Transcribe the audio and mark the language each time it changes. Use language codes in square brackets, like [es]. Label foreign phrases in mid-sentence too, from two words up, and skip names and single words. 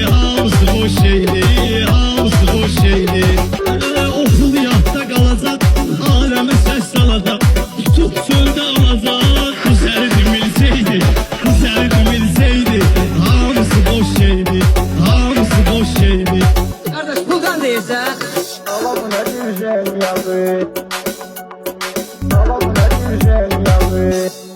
[az] Hamısı boş şeydi, hamısı boş şeydi. Okul yadda qalacaq, aləmə səs salacaq. Tutub çöldə alacaq, bu sərdi milsəydi, bu sərdi milsəydi. Hamısı boş şeydi, hamısı boş şeydi. [tr] Kardeş puldan değilse, Allah bu ne güzel yazı. Allah bu ne güzel yazı.